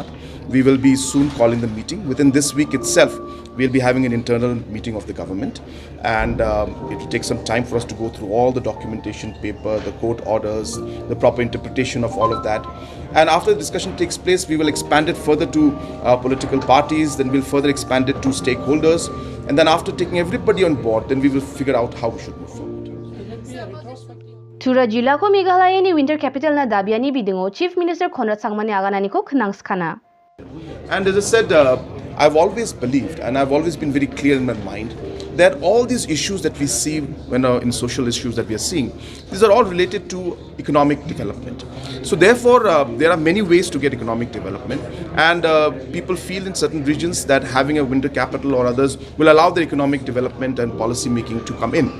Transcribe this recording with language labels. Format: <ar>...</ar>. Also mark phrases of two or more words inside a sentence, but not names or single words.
<en>We will be soon calling the meeting. Within this week itself, we'll be having an internal meeting of the government, and it will take some time for us to go through all the documentation paper, the court orders, the proper interpretation of all of that. And after the discussion takes place, we will expand it further to political parties, then we'll further expand it to stakeholders, and then after taking everybody on board, then we will figure out how we should move forward.</en> <grt>Tura jila ko Meghalaya ni</grt> <en>winter capital</en> <grt>na Dabiani bidingo</grt> <en>Chief Minister</en> <grt>Conrad Sangmani agana ni ko knangskana.</grt> <en>And as I said, I've always believed, and I've always been very clear in my mind, that all these issues that we see when in social issues that we are seeing, these are all related to economic development. So therefore, there are many ways to get economic development, and people feel in certain regions that having a winter capital or others will allow their economic development and policy making to come in.</en>